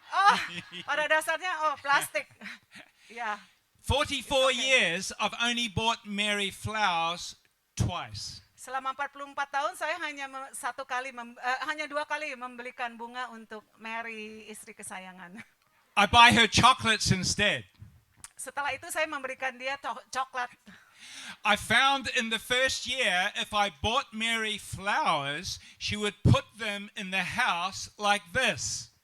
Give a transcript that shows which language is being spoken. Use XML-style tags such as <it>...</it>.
<id>Oh, pada dasarnya plastik. Ya,</id> <en>44 years I've only bought Mary flowers twice.</en> <id>selama 44 tahun saya hanya hanya 2 kali membelikan bunga untuk Mary, istri kesayangan.</id> <en>I buy her chocolates instead.</en> <id>Setelah itu saya memberikan dia coklat.</id> <en>I found in the first year, if I bought Mary flowers, she would put them in the house like this.</en>